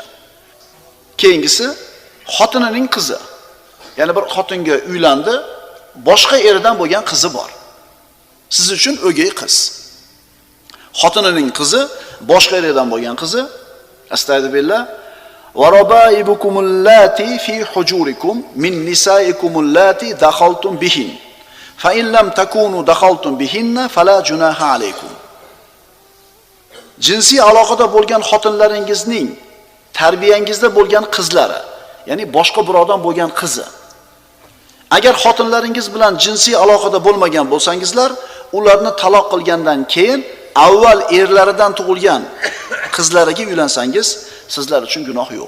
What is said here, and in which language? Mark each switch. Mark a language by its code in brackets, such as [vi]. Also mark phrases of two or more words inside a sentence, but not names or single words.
[uz] Keyingisi xotinining qizi. Ya'ni bir xotinga uylandi, boshqa erdan bo'lgan qizi bor. Siz uchun o'gay qiz. Xotinining qizi, boshqa erdan bo'lgan qizi. [ar] أستغفر الله. وربائبكم اللاتي في حجوركم من نسائكم اللاتي دخلتم بهن. فإن لم تكونوا دخلتم بهن فلا جناح عليكم. [uz] Jinsiy aloqada bo'lgan xotinlaringizning tarbiyangizda bo'lgan qizlari, ya'ni boshqa birovdan bo'lgan qizi. Agar xotinlaringiz bilan jinsiy aloqada bo'lmagan bo'lsangizlar, ularni taloq qilgandan keyin avval erlaridan tug'ilgan qizlariga uylansangiz, sizlar uchun gunoh yo'q.